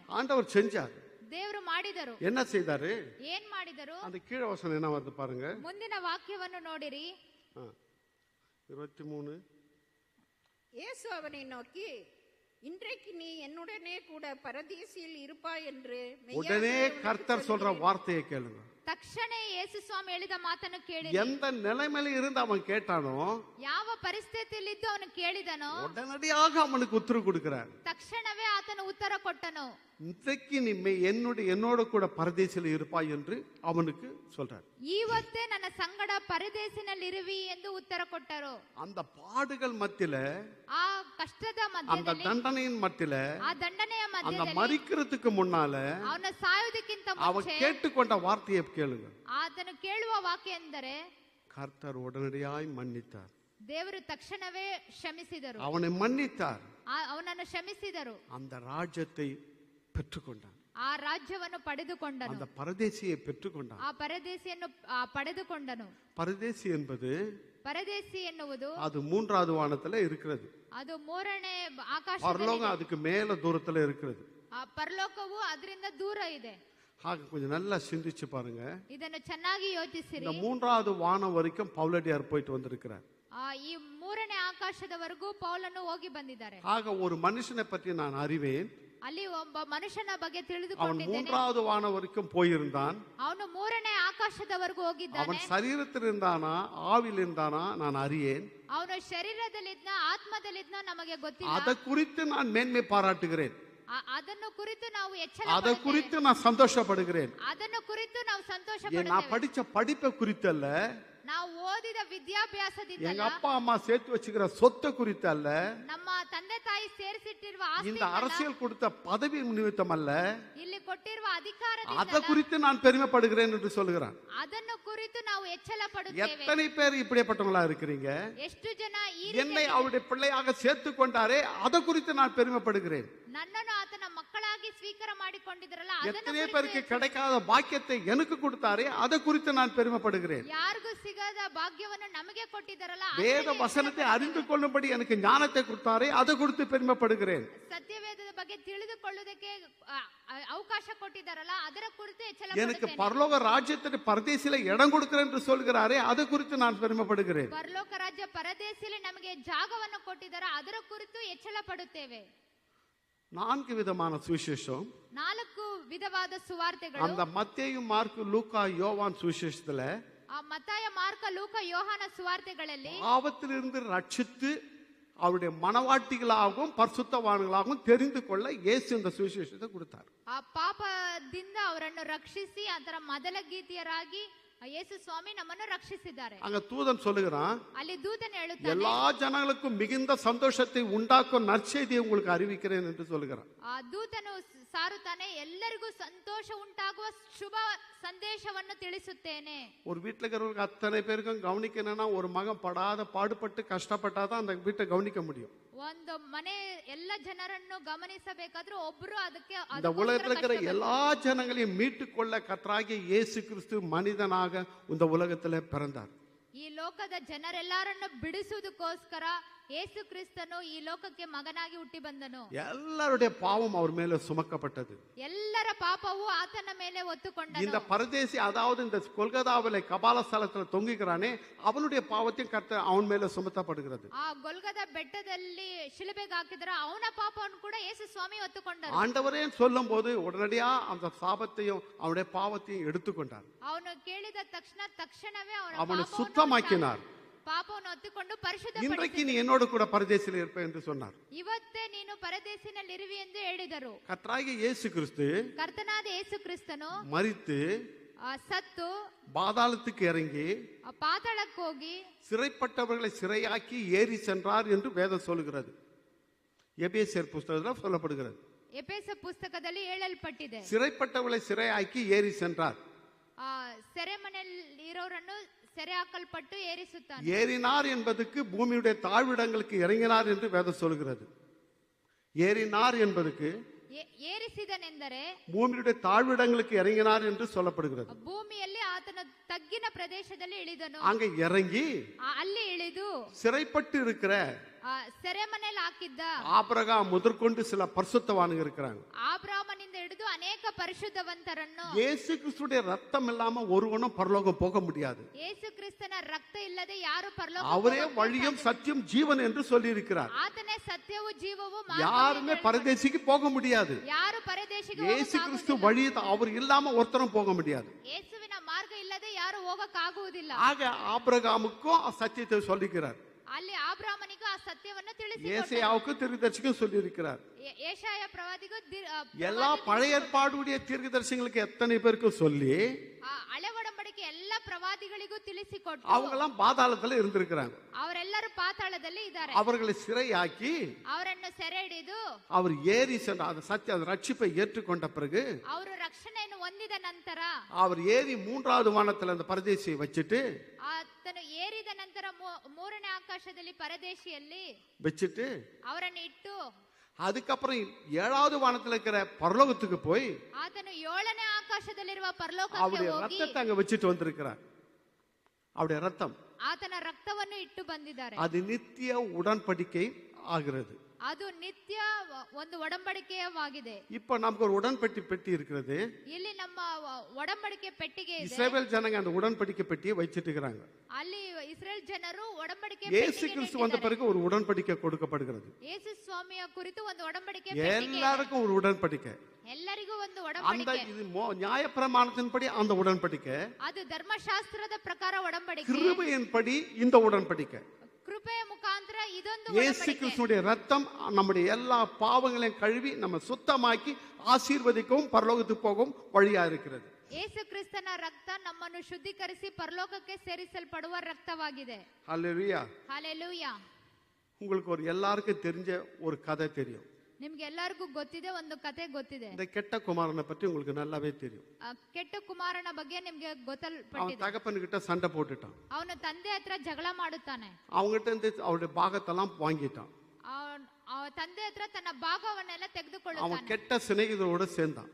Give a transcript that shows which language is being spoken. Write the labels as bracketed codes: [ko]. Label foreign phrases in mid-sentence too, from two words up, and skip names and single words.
[ta] ஆண்டவர் செஞ்சார். [kn] ದೇವರು ಮಾಡಿದರು. [ta] என்ன செய்தாரு? [kn] ಏನ್ ಮಾಡಿದರು? [ta] அந்த கீழ வசனம் என்ன வருது பாருங்க. [kn] ಮುಂದಿನ ವಾಕ್ಯವನ್ನು ನೋಡಿರಿ. [ta] 23. இயேசு அவனை நோக்கி, இன்றைக்கு நீ என்னுடனே கூட பரதீசில் இருப்பாய் என்று உடனே கர்த்தர் சொல்ற வார்த்தையை கேளுங்க. [kn] ತಕ್ಷಣ ಯೇಸು ಸ್ವಾಮಿ ಹೇಳಿದ ಮಾತನ್ನು ಕೇಳಿ. [ta] எந்த நிலைமையில இருந்து அவன் கேட்டானோ, [kn] ಯಾವ ಪರಿಸ್ಥಿತಿಯಲ್ಲಿದ್ದು ಅವನು ಕೇಳಿದನೋ, [ta] உடனடியாக அவனுக்கு உத்தரவு கொடுக்கிறார். [kn] ತಕ್ಷಣವೇ ಆತನು ಉತ್ತರ ಕೊಟ್ಟನು. [ta] இன்றைக்கு நீ என்னோட கூட பரதேசில் இருப்பாய் என்று அவனுக்கு சொல்றார். [kn] ಇವತ್ತೇ ನನ್ನ ಸಂಗಡ ಪರದೇಶಿನಲ್ಲಿರುವಿ ಎಂದು ಉತ್ತರ ಕೊಟ್ಟರು. [ta] அந்த பாடுகள் மத்தியில, [kn] ಆ ಕಷ್ಟದ [ta] அந்த [kn] ಮಧ್ಯದಲ್ಲಿ, [ta] தண்டனையின் மத்தியில, [kn] ಆ ದಂಡನೆಯ [ta] அந்த [kn] ಮಧ್ಯದಲ್ಲಿ, [ta] மரிக்கிறதுக்கு முன்னால [kn] ಅವನ ಸಾಯುವುದಕ್ಕಿಂತ [ta] அவன் [kn] ಮುಂಚೆ [ta] கேட்டுக்கொண்ட வார்த்தையை கேளுங்க. [kn] ಆತನು ಕೇಳುವ ವಾಕ್ಯ ಎಂದರೆ, [ta] கர்த்தர் உடனடியாய் மன்னித்தார். [kn] ದೇವರು ತಕ್ಷಣವೇ ಕ್ಷಮಿಸಿದರು. [ta] அவனை மன்னித்தார். [kn] ಅವನನ್ನು ಕ್ಷಮಿಸಿದರು. [ta] அந்த ராஜ்யத்தை பெற்றுக்கொண்டான். [kn] ಆ ರಾಜ್ಯವನ್ನು ಪಡೆದುಕೊಂಡನು. [ta] அந்த பரதேசியை பெற்றுக்கொண்டான். [kn] ಆ ಪರದೇಶಿಯನ್ನು ಪಡೆದುಕೊಂಡನು. [ta] பரதேசி என்பது, [kn] ಪರದೇಶಿ ಎನ್ನುವುದು [ta] அது மூன்றாவது வானத்துல இருக்கிறது. [kn] ಅದು ಮೂರನೇ ಆಕಾಶ. [ta] பரலோகம் அதுக்கு மேல தூரத்துல இருக்கிறது. [kn] ಆ ಪರಲೋಕವು ಅದರಿಂದ ದೂರ ಇದೆ. [ta] ஆக கொஞ்சம் நல்லா சிந்திச்சு பாருங்க. [kn] ಇದನ್ನು ಚೆನ್ನಾಗಿ ಯೋಚಿಸಿರಿ. [ta] இந்த மூன்றாவது வானம் வரைக்கும் பவுலடியார் போயிட்டு வந்திருக்கிறார். [kn] ಈ ಮೂರನೇ ಆಕಾಶದವರೆಗೂ ಪೌಲನು ಹೋಗಿ ಬಂದಿದ್ದಾರೆ. [ta] ஆக ஒரு மனுஷனை பற்றி நான் அறிவேன். [kn] ಅಲ್ಲಿ ಒಬ್ಬ ಮನುಷ್ಯನ ಬಗ್ಗೆ [ta] அவன் [kn] ತಿಳಿದುಕೊಂಡಿದ್ದೇನೆ. [ta] மூன்றாவது வானம் வரைக்கும் போயிருந்தான். [kn] ಅವನು ಮೂರನೇ ಆಕಾಶದವರೆಗೂ ಹೋಗಿದ್ದಾನೆ. [ta] அவன் சரீரத்தில் இருந்தானா ஆவியில் இருந்தானா நான் அறியேன். [kn] ಅವನು ಶರೀರದಲ್ಲಿದ್ನ ಆತ್ಮದಲ್ಲಿದ್ನ ನಮಗೆ ಗೊತ್ತಿಲ್ಲ. [ta] அதை குறித்து நான் மேன்மை பாராட்டுகிறேன். [kn] ಅದನ್ನು ಕುರಿತು ನಾವು ಎಚ್ಚರ [ta] அதை குறித்து நான் சந்தோஷப்படுகிறேன். [kn] ಅದನ್ನು ಕುರಿತು ನಾವು ಸಂತೋಷ [ta] நான் [kn] ಪಡುತ್ತೇವೆ. [ta] படிச்ச படிப்பை குறித்தல்ல, [kn] ನಾವು ಓದಿದ ವಿದ್ಯಾಭ್ಯಾಸದಿಂದ, [ta] எங்க அப்பா அம்மா சேர்த்து வச்சுக்கிற சொத்தை குறித்து அல்ல, [kn] ನಮ್ಮ ತಂದೆ ತಾಯಿ ಸೇರಿಸಿಟ್ಟಿರುವ [ta] இந்த [kn] ಆಸ್ತಿ, [ta] அரசியல் கொடுத்த பதவி நிமித்தம் அல்ல, [kn] ಇಲ್ಲಿ ಕೊಟ್ಟಿರುವ [ta] அதை [kn] ಅಧಿಕಾರದಿಂದ [ta] குறித்து நான் பெருமைப்படுகிறேன் என்று சொல்கிறான். [kn] ಅದನ್ನು ಕುರಿತು ನಾವು ಎಚ್ಚರ ಪಡುತ್ತೇವೆ. [ta] எத்தனை பேர் இப்படிப்பட்டவங்களா இருக்கிறீங்க? [kn] ಎಷ್ಟು ಜನ ಈ [ta] என்னை [kn] ರೀತಿಯ [ta] அவருடைய பிள்ளையாக சேர்த்து கொண்டாரே, அதை குறித்து நான் பெருமைப்படுகிறேன். [kn] ನನ್ನನ್ನು ಆತನ ಮಕ್ಕಳಾಗಿ ಸ್ವೀಕಾರ ಮಾಡಿಕೊಂಡಿದ್ರಲ್ಲ, ಅದನ್ನು [ta] எத்தனை [kn] ಕುರಿತು [ta] பேருக்கு கிடைக்காத பாக்கியத்தை எனக்கு கொடுத்தாரே, அதை குறித்து நான் பெருமைப்படுகிறேன். [kn] ಯಾರಿಗೂ ಸಿಗದ ಭಾಗ್ಯವನ್ನು ನಮಗೆ ಕೊಟ್ಟಿದ್ದಾರಲ್ಲ, [ta] வேத வசனத்தை அறிந்து கொள்ளும்படி எனக்கு ஞானத்தை கொடுத்தாரே, அதை குறித்து பெருமைப்படுகிறேன். [kn] ಸತ್ಯವೇದದ ಬಗ್ಗೆ ತಿಳಿದುಕೊಳ್ಳುವುದಕ್ಕೆ ಅವಕಾಶ ಕೊಟ್ಟಿದ್ದಾರಲ್ಲ, ಅದರ ಕುರಿತು ಎಚ್ಚರ [ta] எனக்கு [kn] ಪಡುತ್ತೇನೆ. [ta] பரலோக ராஜ்யத்தின் பரதேசில இடம் கொடுக்கிறேன் என்று சொல்கிறாரே, அதை குறித்து நான் பெருமைப்படுகிறேன். [kn] ಪರಲೋಕ ರಾಜ್ಯ ಪರದೇಶದಲ್ಲಿ ನಮಗೆ ಜಾಗವನ್ನು ಕೊಟ್ಟಿದ್ದಾರೆ, ಅದರ ಕುರಿತು ಎಚ್ಚರ ಪಡುತ್ತೇವೆ. [ta] 4 விதமான சுவிசேஷம். [kn] 4 ವಿಧವಾದ ಸುವಾರ್ತೆಗಳು. [ta] அந்த மத்தேயு, மார்க்கு, லூக்கா, யோவான் சுவிசேஷத்துல [kn] ಆ ಮತ್ತಾಯ ಮಾರ್ಕ ಲೂಕ ಯೋಹಾನ ಸುವಾರ್ತೆಗಳಲ್ಲಿ [ta] பாவத்திலிருந்து ரட்சித்து அவருடைய மனவாட்டிகளாகவும் பரிசுத்தவான்களாகவும் தெரிந்து கொள்ள இயேசு இந்த சுவிசேஷத்தை கொடுத்தார். [kn] ಆ ಪಾಪದಿಂದ ಅವರನ್ನು ರಕ್ಷಿಸಿ ಅದರ ಮೊದಲ ಗೀತೆಯರಾಗಿ ಯೇಸು ಸ್ವಾಮಿ ನಮ್ಮನ್ನು ರಕ್ಷಿಸಿದ್ದಾರೆ. [ta] அங்க தூதன் சொல்லுகிறான், [kn] ಅಲ್ಲಿ ದೂತನು ಹೇಳುತ್ತಾನೆ, [ta] எல்லா ஜனங்களுக்கும் மிகுந்த சந்தோஷத்தை உண்டாக்கும் நற்செய்தியை உங்களுக்கு அறிவிக்கிறேன் என்று சொல்லுகிறான். [kn] ಆ ದೂತನು ಸಾರುತ್ತಾನೆ, ಎಲ್ಲರಿಗೂ ಸಂತೋಷ ಉಂಟಾಗುವ ಶುಭ ಸಂದೇಶವನ್ನು ತಿಳಿಸುತ್ತೇನೆ. [ta] ஒரு வீட்டுல இருக்கிறவங்களுக்கு அத்தனை பேருக்கும் கவனிக்கணும்னா ஒரு மகன் படாத பாடுபட்டு கஷ்டப்பட்டாதான் அந்த வீட்டை கவனிக்க முடியும். [kn] ಒಂದು ಮನೆ ಎಲ್ಲ ಜನರನ್ನು ಗಮನಿಸಬೇಕಾದ್ರೆ ಒಬ್ರು ಅದಕ್ಕೆ [ta] இந்த உலகத்தில் இருக்கிற எல்லா ஜனங்களையும் மீட்டுக் கொள்ள கர்த்தராகிய இயேசு கிறிஸ்து மனிதனாக இந்த உலகத்துல பிறந்தார். [kn] ಈ ಲೋಕದ ಜನರೆಲ್ಲರನ್ನು ಬಿಡಿಸುವುದಕ್ಕೋಸ್ಕರ ಯೇಸು ಕ್ರಿಸ್ತನು ಈ ಲೋಕಕ್ಕೆ ಮಗನಾಗಿ ಹುಟ್ಟಿ ಬಂದನು. [ta] எல்லாருடைய பாவம் அவர் மேல சுமக்கப்பட்டது. [kn] ಎಲ್ಲರ ಪಾಪವು ಆತನ ಮೇಲೆ ಹೊತ್ತುಕೊಂಡನು. [ta] இந்த பரதேசி, அதாவது இந்த கொல்கத்தாவிலே கபாலஸ்தலத்துல தொங்குகிறானே, அவனுடைய பாவத்தையும் கர்த்தர் அவன் மேல சுமத்தப்படுகிறது. [kn] ಆ ಗೊಲ್ಗದ ಬೆಟ್ಟದಲ್ಲಿ ಶಿಲುಬೆಗೆ ಹಾಕಿದ್ರ ಅವನ ಪಾಪವನ್ನು ಕೂಡ ಯೇಸು ಸ್ವಾಮಿ ಹೊತ್ತುಕೊಂಡರು. [ta] ஆண்டவரே சொல்லும் போது உடனடியா அந்த சாபத்தையும் அவனுடைய பாவத்தையும் எடுத்துக்கொண்டார். [kn] ಅವನು ಕೇಳಿದ ತಕ್ಷಣವೇ [ta] அவனை சுத்தமாக்கினார். [kn] ಪಾಪವನ್ನು ಹೊತ್ತುಕೊಂಡು ಪರಿಶುದ್ಧ. [ta] இன்றைக்கு நீ என்னோடு கூட பரதேசில இருப்ப என்று சொன்னார். [kn] ಇವತ್ತೇ ನೀನು ಪರದೇಶಿನಲ್ಲಿ ಇರುವಿ ಎಂದು ಹೇಳಿದರು. [ta] கர்த்தராகிய இயேசு கிறிஸ்து [kn] ಕರ್ತನಾದ ಯೇಸು ಕ್ರಿಸ್ತನು [ta] மரித்து [kn] ಸತ್ತು [ta] பாதாளத்துக்கு இறங்கி [kn] ಪಾತಾಳಕ್ಕೆ ಹೋಗಿ [ta] சிறைப்பட்டவர்களை சிறையாக்கி ஏறி சென்றார் என்று வேதம் சொல்லுகிறது. எபேசியர் புத்தகத்தில் சொல்லப்படுகிறது. [kn] ಎಫೆಸ ಪುಸ್ತಕದಲ್ಲಿ ಹೇಳಲ್ಪಟ್ಟಿದೆ, [ta] சிறைப்பட்டவர்களை சிறையாக்கி ஏறி சென்றார். [kn] ಸೆರೆಮನೆಯಲ್ಲಿ ಇರೋರನ್ನು ಸೆರೆ ಹಾಕಲ್ಪಟ್ಟು ಏರಿಸುತ್ತಾನೆ. [ta] ஏறினார் என்பதுக்கு பூமியுடைய தாழ்விடங்களுக்கு இறங்கினார் என்று வேதம் சொல்கிறது. ஏறினார் என்பதுக்கு [kn] ಏರಿಸಿದನೆಂದರೆ [ta] பூமியுடைய தாழ்விடங்களுக்கு இறங்கினார் என்று சொல்லப்படுகிறது. [kn] ಭೂಮಿಯಲ್ಲಿ ಆತನ ತಗ್ಗಿನ ಪ್ರದೇಶದಲ್ಲಿ ಇಳಿದನು. [ta] அங்க இறங்கி [kn] ಅಲ್ಲಿ ಇಳಿದು [ta] சிறைப்பட்டு இருக்கிற [kn] ಸೆರೆಮನೆಯಲ್ಲಿ ಹಾಕಿದ್ದ [ta] ஆபிரகாம் முதற்கொண்டு சில பரிசுத்தவான்கள் இருக்கிறாங்க. [kn] ಆಬ್ರಾಮನಿಂದ ಹಿಡಿದು ಅನೇಕ ಪರಿಶುದ್ಧವಂತರನ್ನು, [ta] இயேசு கிறிஸ்துடைய ரத்தம் இல்லாம ஒருவனும் பரலோகம் போக முடியாது. [kn] ಯೇಸು ಕ್ರಿಸ್ತನ ರಕ್ತ ಇಲ್ಲದೆ ಯಾರು ಪರಲೋಕ, [ta] அவரே வழியும் சத்தியம் ஜீவன் என்று சொல்லி இருக்கிறார். [kn] ಆತನೇ ಸತ್ಯವು ಜೀವವು, [ta] யாருமே பரதேசிக்கு போக முடியாது. [kn] ಯಾರು ಪರದೇಶಿಗೆ [ta] இயேசு கிறிஸ்து வழி, அவர் இல்லாம ஒருத்தரும் போக முடியாது. [kn] ಯೇಸುವಿನ ಮಾರ್ಗ ಇಲ್ಲದೆ ಯಾರು ಹೋಗಕ್ಕಾಗುವುದಿಲ್ಲ. [ta] ஆக ஆபிரகாமுக்கும் சத்தியத்தை சொல்லிக்கிறார். [kn] ಅಲ್ಲಿ ಆಬ್ರಾಮನಿಗೂ ಆ ಸತ್ಯವನ್ನು ತಿಳಿಸಿ, [ta] ஏசாயாவுக்கும் தீர்க்கதரிசிக்கும் சொல்லி இருக்கிறார். [kn] ஏசாயா ಪ್ರವಾದಿಗೂ [ta] எல்லா பழைய ஏற்பாடுடைய தீர்க்கதரிசிகளுக்கு எத்தனை பேருக்கு சொல்லி [kn] ಹಳೆ ಒಡಂಬಡಿಕೆ ಎಲ್ಲ ಪ್ರವಾದಿಗಳಿಗೂ ತಿಳಿಸಿಕೊಟ್ಟು [ta] அவங்க எல்லாம் பாதாளத்துல இருந்திருக்கிறாங்க. [kn] ಅವರೆಲ್ಲರೂ ಪಾತಾಳದಲ್ಲಿ ಇದ್ದಾರೆ. [ta] அவர்களை சிறையாக்கி [kn] ಅವರನ್ನು ಸೆರೆ ಹಿಡಿದು [ta] அவர் ஏறி சென்ற அந்த சத்திய அந்த ரட்சிப்பை ஏற்றுக்கொண்ட பிறகு [kn] ಅವರು ರಕ್ಷಣೆಯನ್ನು ಹೊಂದಿದ ನಂತರ [ta] அவர் ஏறி மூன்றாவது வானத்துல அந்த பரதேசியை வச்சுட்டு [kn] ಆತನು ಏರಿದ ನಂತರ ಮೂರನೇ ಆಕಾಶದಲ್ಲಿ ಪರದೇಶಿಯಲ್ಲಿ [ta] வச்சுட்டு [kn] ಅವರನ್ನು ಇಟ್ಟು [ta] அதுக்கப்புறம் ஏழாவது வானத்துல இருக்கிற பரலோகத்துக்கு போய் [kn] ಆತನು ಏಳನೇ ಆಕಾಶದಲ್ಲಿರುವ ಪರಲೋಕಕ್ಕೆ [ta] அவருடைய [kn] ಹೋಗಿ [ta] ரத்தத்தை அங்க வச்சுட்டு வந்திருக்கிறார். அவருடைய ரத்தம் [kn] ಆತನ ರಕ್ತವನ್ನು ಇಟ್ಟು ಬಂದಿದ್ದಾರೆ. [ta] அது நித்திய உடன்படிக்கை ஆகிறது. [kn] ಅದು ನಿತ್ಯ ಒಂದು ಒಡಂಬಡಿಕೆಯವಾಗಿದೆ. [ta] இப்ப நமக்கு ஒரு உடன்படி பெட்டி இருக்கிறது. [kn] ಇಲ್ಲಿ ನಮ್ಮ ಒಡಂಬಡಿಕೆ ಪೆಟ್ಟಿಗೆ ಇದೆ. [ta] இஸ்ரவேல் ஜனங்க அந்த உடன்படிக்கை பெட்டியை வச்சிட்டு இருக்காங்க. [kn] ಅಲ್ಲಿ ಇಸ್ರೇಲ್ ಜನರು ಒಡಂಬಡಿಕೆ [ta] இயேசு கிறிஸ்து வந்த பிறகு ஒரு உடன்படிக்கை கொடுக்கப்படுகிறது. [kn] ಯೇಸು ಸ್ವಾಮಿಯ ಕುರಿತು ಒಂದು ಒಡಂಬಡಿಕೆ [ta] எல்லாருக்கும் ஒரு உடன்படிக்கை. [kn] ಎಲ್ಲರಿಗೂ ಒಂದು [ta] அந்த [kn] ಒಡಂಬಡಿಕೆ. [ta] இது நியாயப்பிரமாணத்தின்படி அந்த உடன்படிக்கை, [kn] ಅದು ಧರ್ಮಶಾಸ್ತ್ರದ ಪ್ರಕಾರ ಒಡಂಬಡಿಕೆ, [ta] கிருபையின்படி இந்த உடன்படிக்கை. [kn] ಕೃಪೆಯ ಮುಖಾಂತರ ಇದೊಂದು [ta] இயேசு [kn] ಒಡಂಬಡಿಕೆ. [ta] கிறிஸ்துடைய ரத்தம் நம்முடைய எல்லா பாவங்களையும் கழுவி நம்ம சுத்தமாக்கி ஆசீர்வதிக்கவும் பரலோகத்துக்கு போகவும் வழியா இருக்கிறது. [kn] ಯೇಸು ಕ್ರಿಸ್ತನ ರಕ್ತ ನಮ್ಮನ್ನು ಶುದ್ಧೀಕರಿಸಿ ಪರಲೋಕಕ್ಕೆ ಸೇರಿಸಲ್ಪಡುವ ರಕ್ತವಾಗಿದೆ. [ta] ஹல்லேலூயா. [kn] ಹಲ್ಲೆಲೂಯಾ. [ta] உங்களுக்கு ஒரு எல்லாருக்கும் தெரிஞ்ச ஒரு கதை தெரியும். [kn] ನಿಮ್ಗೆ ಎಲ್ಲರಿಗೂ ಗೊತ್ತಿದೆ, ಒಂದು ಕತೆ ಗೊತ್ತಿದೆ. [ta] இந்த கெட்ட குமாரனை பற்றி உங்களுக்கு நல்லாவே தெரியும். [kn] ಕೆಟ್ಟ ಕುಮಾರನ ಬಗ್ಗೆ ನಿಮ್ಗೆ [ta] அவன் [kn] ಗೊತ್ತಲ್ಪಟ್ಟಿದೆ. [ta] தகப்பன்கிட்ட சண்டை போட்டுட்டான். [kn] ಅವನು ತಂದೆ ಹತ್ರ ಜಗಳ ಮಾಡುತ್ತಾನೆ. [ta] அவங்ககிட்ட இருந்து அவருடைய பாகத்தெல்லாம் வாங்கிட்டான். [kn] ತಂದೆ ಹತ್ರ ತನ್ನ ಭಾಗವನ್ನೆಲ್ಲ [ta] அவன் [kn] ತೆಗೆದುಕೊಳ್ಳುತ್ತಾನೆ. [ta] கெட்ட சிநேகிதரோட சேர்ந்தான்.